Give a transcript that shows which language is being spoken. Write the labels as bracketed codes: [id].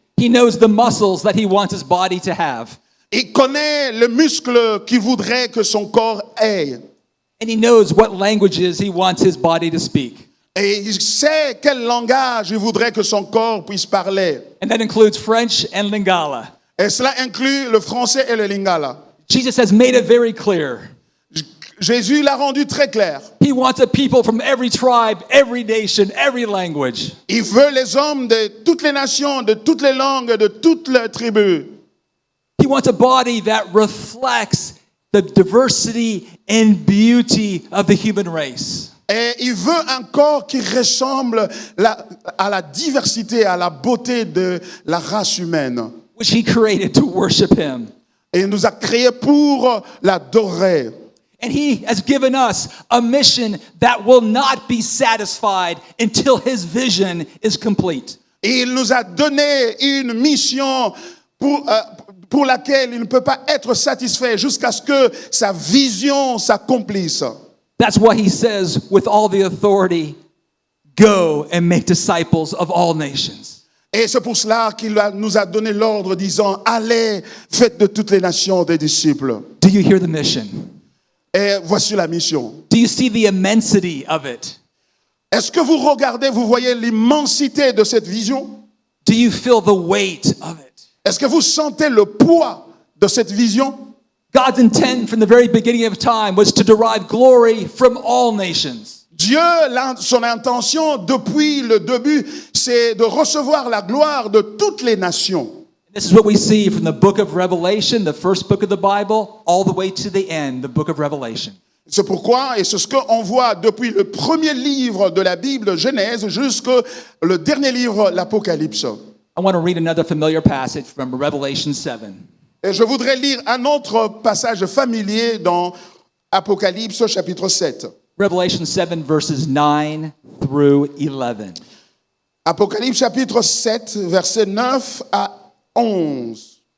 [en] He knows the muscles that he wants his body to have. [fr] Il connaît le muscle qu'il voudrait que son corps ait. [en] And he knows what languages he wants his body to speak. [fr] Et il sait quel langage il voudrait que son corps puisse parler. [en] And that includes French and Lingala. [fr] Et cela inclut le français et le lingala. [en] Jesus has made it very clear. [fr] Jésus l'a rendu très clair. [en] He wants a people from every tribe, every nation, every language. [fr] Il veut les hommes de toutes les nations, de toutes les langues, de toutes les tribus. [en] He wants a body that reflects the diversity and beauty of the human race. [fr] Et il veut un corps qui ressemble à la diversité, à la beauté de la race humaine. [en] Which he created to worship him. [fr] Et il nous a créés pour l'adorer. [en] And he has given us a mission that will not be satisfied until his vision is complete. [fr] Et il nous a donné une mission pour laquelle il ne peut pas être satisfait jusqu'à ce que sa vision s'accomplisse. [en] That's why he says with all the authority, go and make disciples of all nations. [fr] Et c'est pour cela qu'il nous a donné l'ordre disant, allez, faites de toutes les nations des disciples. [en] Do you hear the mission? [fr] Et voici la mission. [en] Do you see the immensity of it? [fr] Est-ce que vous regardez, vous voyez l'immensité de cette vision? [en] Do you feel the weight of it? [fr] Est-ce que vous sentez le poids de cette vision? [en] God's intent from the very beginning of time was to derive glory from all nations. [fr] Dieu, son intention depuis le début, c'est de recevoir la gloire de toutes les nations. [en] This is what we see from the book of Revelation, the first book of the Bible, all the way to the end, the book of Revelation. [fr] C'est pourquoi, et c'est ce qu'on voit depuis le premier livre de la Bible, Genèse, jusqu'au dernier livre, l'Apocalypse. [en] I want to read another familiar passage from Revelation 7. [fr] Et je voudrais lire un autre passage familier dans Apocalypse chapitre 7. [en] Revelation 7, verses 9 through 11. [fr] Apocalypse chapitre 7, versets 9 à 11.